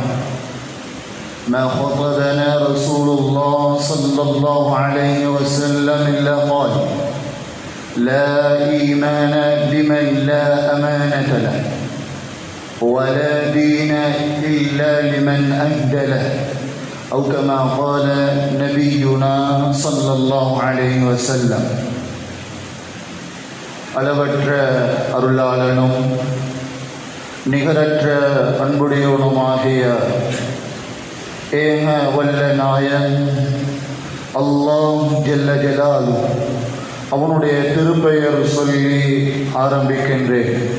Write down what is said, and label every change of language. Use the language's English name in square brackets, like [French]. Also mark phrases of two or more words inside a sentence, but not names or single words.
[Arabic] ما خطبنا رسول الله صلى الله عليه وسلم إلا قال لا إيمان لمن لا أمانة له ولا دين إلا لمن أهدى له أو كما قال نبينا صلى الله عليه وسلم. [Tamil] அளவற்ற அருளாளனும் நிகரற்ற அன்புடையவனுமாகிய ஏக வல்ல நாயன் அல்லாஹ் [Arabic] جل جلال [Tamil] அவனுடைய திருப்பெயர் சொல்லி ஆரம்பிக்கின்றேன்.